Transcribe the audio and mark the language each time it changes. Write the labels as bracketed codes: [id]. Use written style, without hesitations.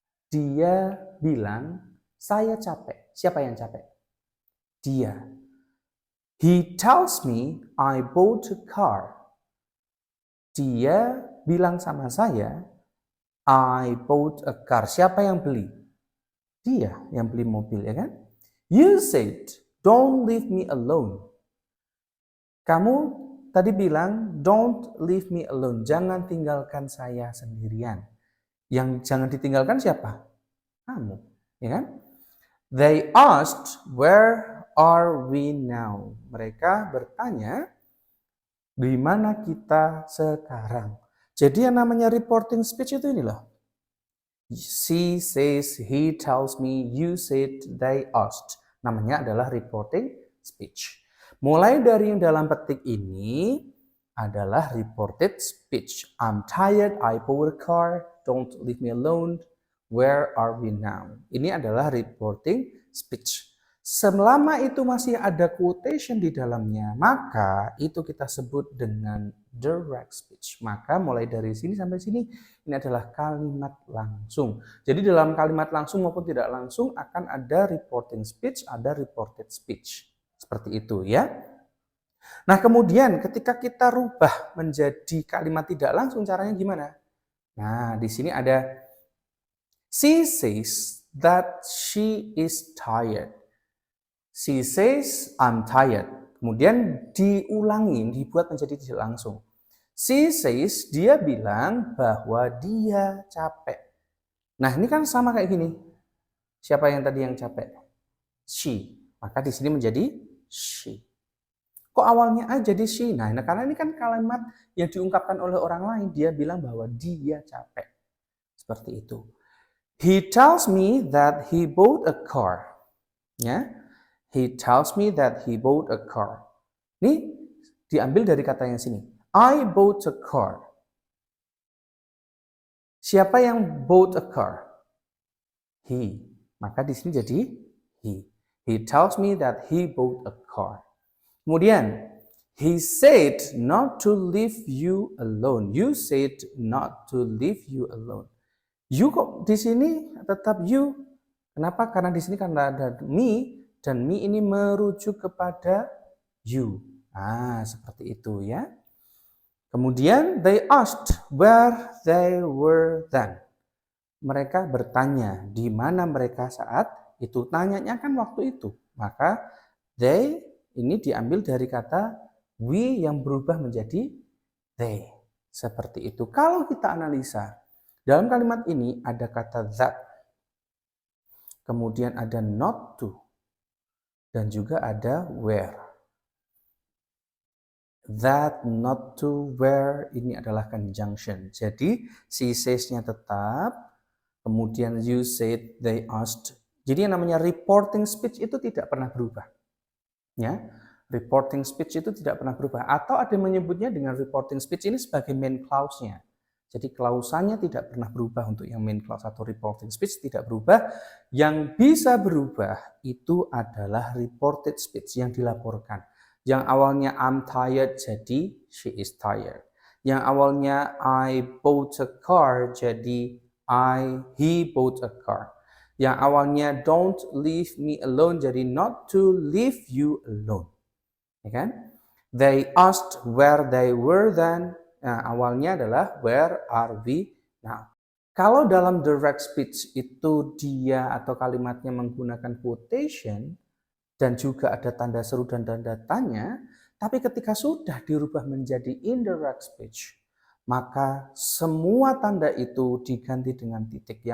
[id] Dia bilang, saya capek. Siapa yang capek? Dia. [en] He tells me I bought a car. [id] Dia bilang sama saya, [en] I bought a car. [id] Siapa yang beli? Dia yang beli mobil, ya kan? [en] You said, don't leave me alone. [id] Kamu tadi bilang, [en] don't leave me alone. [id] Jangan tinggalkan saya sendirian. Yang jangan ditinggalkan siapa? Kamu, ya kan? [en] They asked, where are we now? [id] Mereka bertanya, di mana kita sekarang? Jadi yang namanya reporting speech itu ini loh. [en] She says, he tells me, you said, they asked. [id] Namanya adalah reporting speech. Mulai dari yang dalam petik ini adalah reported speech. [en] I'm tired, I bought a car, don't leave me alone, where are we now? [id] Ini adalah reporting speech. Selama itu masih ada quotation di dalamnya, maka itu kita sebut dengan direct speech. Maka mulai dari sini sampai sini, ini adalah kalimat langsung. Jadi dalam kalimat langsung maupun tidak langsung akan ada reporting speech, ada reported speech. Seperti itu ya. Nah kemudian ketika kita rubah menjadi kalimat tidak langsung, caranya gimana? Nah di sini ada [en] she says that she is tired. She says, I'm tired. [id] Kemudian diulangi, dibuat menjadi tidak langsung. [en] She says, [id] dia bilang bahwa dia capek. Nah, ini kan sama kayak gini. Siapa yang tadi yang capek? She. Maka di sini menjadi she. Kok awalnya A jadi she? Nah, karena ini kan kalimat yang diungkapkan oleh orang lain. Dia bilang bahwa dia capek. Seperti itu. [en] He tells me that he bought a car. Ya. He tells me that he bought a car. [id] Ini diambil dari kata yang sini. [en] I bought a car. [id] Siapa yang [en] bought a car? He. [id] Maka di sini jadi he. [en] He tells me that he bought a car. Kemudian, he said not to leave you alone. You said not to leave you alone. [id] You kok di sini tetap you. Kenapa? Karena di sini karena ada me. Dan me ini merujuk kepada you. Nah, seperti itu ya. [en] Kemudian, they asked where they were then. [id] Mereka bertanya, di mana mereka saat itu. Tanyanya kan waktu itu. Maka, they ini diambil dari kata we yang berubah menjadi they. Seperti itu. Kalau kita analisa, dalam kalimat ini ada kata that. Kemudian ada not to. Dan juga ada where. That, not to, where, ini adalah conjunction. Jadi, she says-nya tetap, kemudian [en] you said, they asked. [id] Jadi yang namanya reporting speech itu tidak pernah berubah. Ya, reporting speech itu tidak pernah berubah. Atau ada yang menyebutnya dengan reporting speech ini sebagai main clause-nya. Jadi klausanya tidak pernah berubah untuk yang main clause atau reporting speech tidak berubah. Yang bisa berubah itu adalah reported speech yang dilaporkan. Yang awalnya [en] I'm tired [id] jadi [en] she is tired. [id] Yang awalnya [en] I bought a car [id] jadi [en] he bought a car. [id] Yang awalnya [en] don't leave me alone [id] jadi [en] not to leave you alone. [id] Ya kan? [en] They asked where they were then. [id] Nah, awalnya adalah [en] where are we now. [id] Kalau dalam direct speech itu dia atau kalimatnya menggunakan quotation dan juga ada tanda seru dan tanda tanya, tapi ketika sudah dirubah menjadi indirect speech, maka semua tanda itu diganti dengan titik.